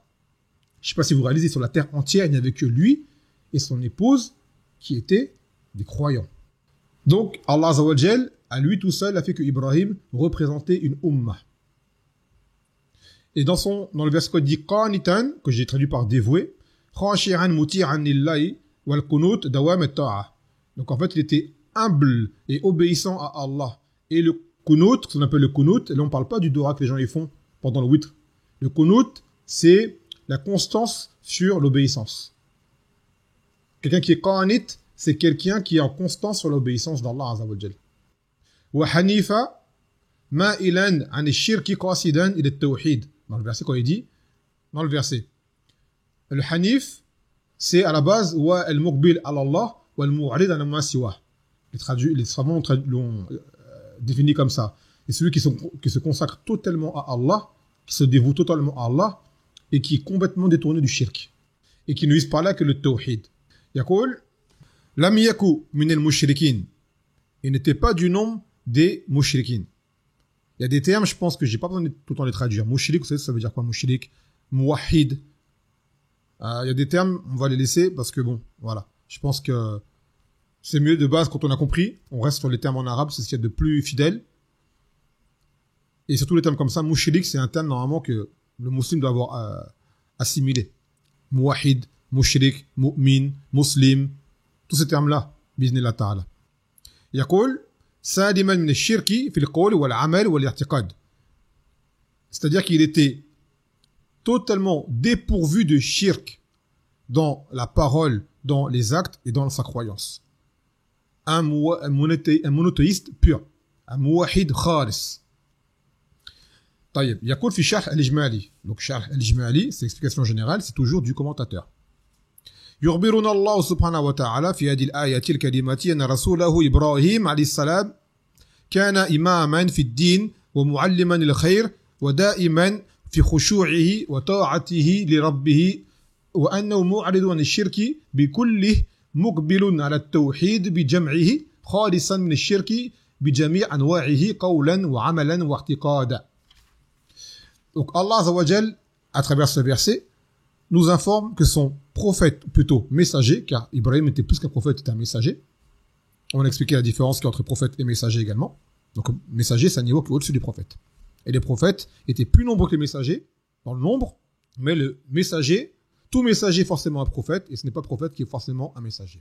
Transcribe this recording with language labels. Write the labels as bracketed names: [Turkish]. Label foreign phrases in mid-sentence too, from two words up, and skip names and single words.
[French] Je ne sais pas si vous réalisez, sur la terre entière, il n'y avait que lui et son épouse qui étaient des croyants. Donc, [Arabic] الله عز وجل, [French] à lui tout seul, a fait que Ibrahim représentait une ummah. Et dans le verset qu'on dit qanitan, que j'ai traduit par dévoué, [Arabic] خاشعا مطيعا لله والقنوت دوام الطاعة. [French] Donc en fait, il était humble et obéissant à Allah. Et le qunut, ce qu'on appelle le qunut, et là on parle pas du dora que les gens y font pendant le witr. Le qunut, c'est la constance sur l'obéissance. Quelqu'un qui est qanit, c'est quelqu'un qui est en constance sur l'obéissance d' [Arabic] الله عز وجل. وحنيفا مائلا عن الشرك قاصدا إلى التوحيد. [French] Dans le verset, quand il dit, dans le verset, le hanif, c'est à la base, [Arabic] والمقبل على الله والمعرض على ما سوى. [French] Les savants l'ont défini comme ça. Et celui qui se consacre totalement à Allah, qui se dévoue totalement à Allah, et qui est complètement détourné du shirk. Et qui ne vise par là que le tawhid. [Arabic] يقول لم يك من المشركين. [French] Il n'était pas du nombre des mushrikin. Il y a des termes, je pense que j'ai pas besoin de tout le temps les traduire. Mushrik, vous savez, ça veut dire quoi, mushrik? Muwahhid. Il y a des termes, on va les laisser parce que bon, voilà. Je pense que c'est mieux de base quand on a compris. On reste sur les termes en arabe, c'est ce qu'il y a de plus fidèle. Et surtout les termes comme ça, mushrik, c'est un terme normalement que le musulman doit avoir assimilé. [Arabic] موحد مشرك مؤمن مسلم. [French] Tous ces termes-là, [Arabic] بإذن الله تعالى يقول, سالما من الشرك في القول والعمل والاعتقاد. [French] C'est-à-dire qu'il était totalement dépourvu de shirk dans la parole, dans les actes et dans sa croyance. Un monothéiste pur, un [Arabic] موحد خالص. طيب يقول في شرح الإجمالي. [French] Donc [Arabic] شرح الإجمالي, [French] c'est l'explication générale, c'est toujours du commentateur. [Arabic] يخبرنا الله سبحانه وتعالى في هذه الآية الكريمة أن رسوله إبراهيم عليه السلام كان إماما في الدين ومعلما للخير ودائما في خشوعه وطاعته لربه وأنه معرض عن الشرك بكله مقبل على التوحيد بجمعه خالصا من الشرك بجميع أنواعه قولا وعملا واعتقادا. [French] Donc [Arabic] الله عز وجل, [French] à travers ce verset, nous informe que son prophète, plutôt messager, car Ibrahim était plus qu'un prophète, était un messager. On a expliqué la différence qu'il y a entre prophète et messager également. Donc, messager, c'est un niveau qui est au-dessus des prophètes. Et les prophètes étaient plus nombreux que les messagers, dans le nombre, mais le messager, tout messager est forcément un prophète, et ce n'est pas prophète qui est forcément un messager.